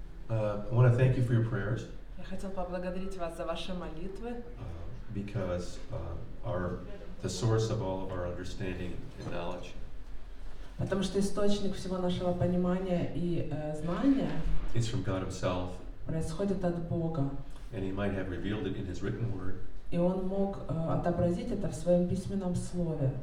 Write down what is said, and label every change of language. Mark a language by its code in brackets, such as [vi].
[en] I want to thank you for your prayers [ru] Я хотел поблагодарить вас за ваши молитвы, [en] because the source of all of our understanding and knowledge [ru] потому что источник всего нашего понимания и знания [en] is from God Himself, [ru] происходит от Бога. [en] and He might have revealed it in His written word, [ru] И Он мог отобразить это в своем письменном слове.